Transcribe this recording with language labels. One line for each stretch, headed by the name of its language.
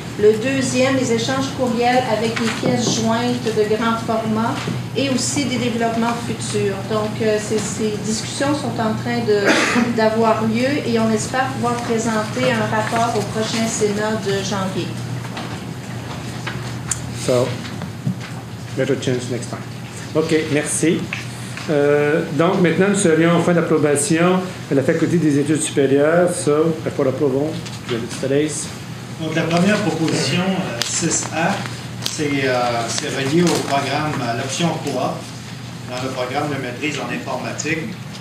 French: Le deuxième, les échanges courriels avec des pièces jointes de grand format et aussi des développements futurs. Donc, ces discussions sont en train d'avoir lieu et on espère pouvoir présenter un rapport au prochain Sénat de janvier.
English: So, better chance next time.
French: OK, merci. Donc, maintenant, nous serions en fin d'approbation à la Faculté des études supérieures.
English: So, for approval, today's.
French: Donc, la première proposition, 6A, c'est relié au programme, à l'option coop, dans le programme de maîtrise en informatique.